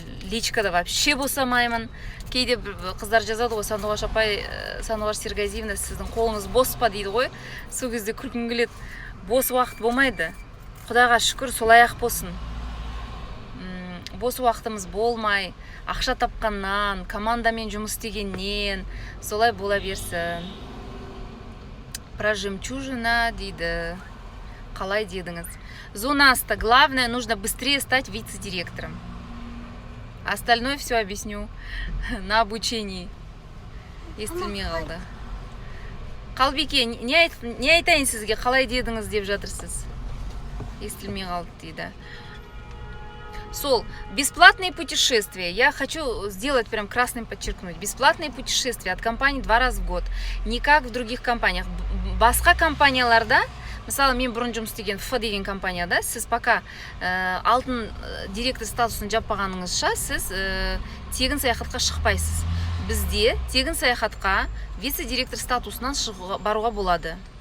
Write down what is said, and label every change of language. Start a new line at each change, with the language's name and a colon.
Kazakh: Личкада вообще босамаймын. Кейде қыздар жазады ғой, Сандуғаш апай, Сандуғаш Серғазиевна, сіздің қолыңыз бос па дейді ғой. Сол кезде күлкім келеді. Бос уақыт болмайды. Құдайға шүкір, солай ақ болсын. Бос уақытымыз болмай, ақша тапқаннан, командамен жұмыс істегеннен, солай бола берсін. Про жемчужина дейді. Қалай дедіңіз?
Russian: Зунаста, главное, нужно быстрее стать вице-директором. Остальное все объясню на обучении.
Kazakh: Естілмей қалды. Қалбеке, не айтайын сізге, қалай дедіңіз деп жатырсыз? Естілмей қалды дейді. Сол,
Russian: бесплатные путешествия. Я хочу сделать прям красным подчеркнуть. Бесплатные путешествия от компании 2 раза в год. Не как в других компаниях.
Kazakh: Басқа компанияларда, мысалы мен бұрын жұмыс істеген Ф деген компанияда, сіз пока алтын директор статусын жаппағаныңызша, сіз тегін саяхатқа шықпайсыз. Бізде тегін саяхатқа вице-директор статусынан баруға болады.